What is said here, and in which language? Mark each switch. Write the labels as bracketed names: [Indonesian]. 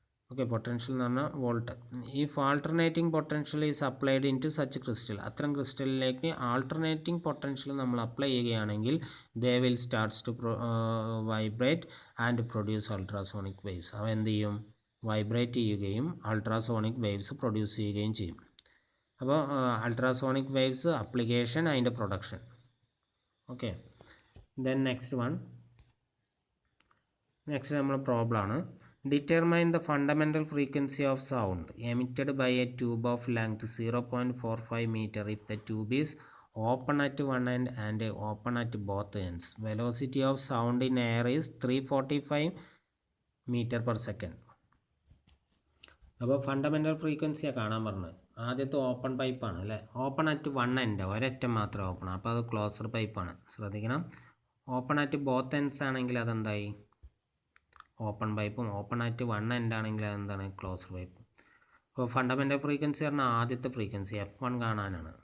[Malayalam] Okay, potential എന്ന് പറഞ്ഞാൽ volt. [English] if alternating potential is applied in to such crystal, [Malayalam] അത്തരം ക്രിസ്റ്റലിലേക്ക് alternating potential നമ്മൾ apply ചെയ്യുകയാണെങ്കിൽ [English] They will starts to vibrate and produce ultrasonic waves. [Malayalam] അവ എന്ത് ചെയ്യും, വൈബ്രേറ്റ് ചെയ്യുകയും അൾട്രാസോണിക് വേവ്സ് പ്രൊഡ്യൂസ് ചെയ്യുകയും ചെയ്യും. അപ്പോൾ അൾട്രാസോണിക് വേവ്സ് അപ്ലിക്കേഷൻ, അതിൻ്റെ പ്രൊഡക്ഷൻ. ഓക്കെ, ദെൻ നെക്സ്റ്റ് നമ്മൾ പ്രോബ്ലമാണ്. [English] Determine the fundamental frequency of sound emitted by a tube of length 0.45 meter if the tube is open at one end and open at both ends. Velocity of sound in air is 345 meter per second. [Malayalam] അപ്പോൾ fundamental ഫ്രീക്വൻസിയാണ് കാണാൻ പറഞ്ഞത്. ആദ്യത്തെ open പൈപ്പാണ് അല്ലേ, open at 1 end, ഒരറ്റം മാത്രമേ open, അപ്പോൾ അത് closer പൈപ്പാണ്, ശ്രദ്ധിക്കണം. ഓപ്പൺ അറ്റ് ബോത്ത് എൻഡ്സ് ആണെങ്കിൽ അതെന്തായി, ഓപ്പൺ പൈപ്പും. ഓപ്പൺ ആയിട്ട് 1 end ആണെങ്കിൽ അതെന്താണ്, ക്ലോസർ പൈപ്പ്. അപ്പോൾ ഫണ്ടമെൻ്റൽ ഫ്രീക്വൻസി പറഞ്ഞാൽ ആദ്യത്തെ ഫ്രീക്വൻസി F1 കാണാനാണ്.